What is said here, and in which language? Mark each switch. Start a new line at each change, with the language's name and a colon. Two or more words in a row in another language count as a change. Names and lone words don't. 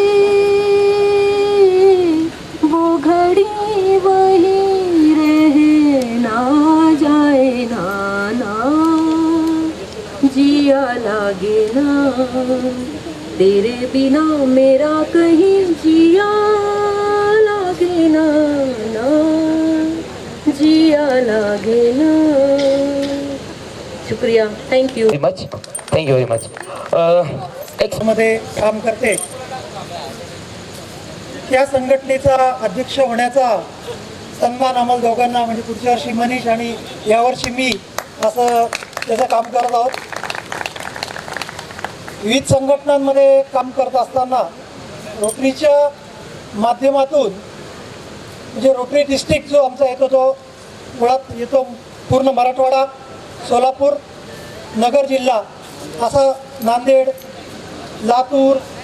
Hindi: वही रहे ना जाए ना, ना जिया लागे ना, तेरे बिना मेरा कहीं जिया लागे ना, ना जिया लागे ना। शुक्रिया,
English: thank you much, thank you very much.
Marathi: मध्ये काम करते, त्या संघटनेचा अध्यक्ष होण्याचा सन्मान आम्हाला दोघांना, म्हणजे पुढच्या वर्षी मनीष आणि यावर्षी मी, असं त्याचं काम करत आहोत। विविध संघटनांमध्ये काम करत असताना रोटरीच्या माध्यमातून, म्हणजे रोटरी डिस्ट्रिक्ट जो आमचा येतो तो मुळात येतो पूर्ण मराठवाडा, सोलापूर, नगर जिल्हा, असा नांदेड, लातूर,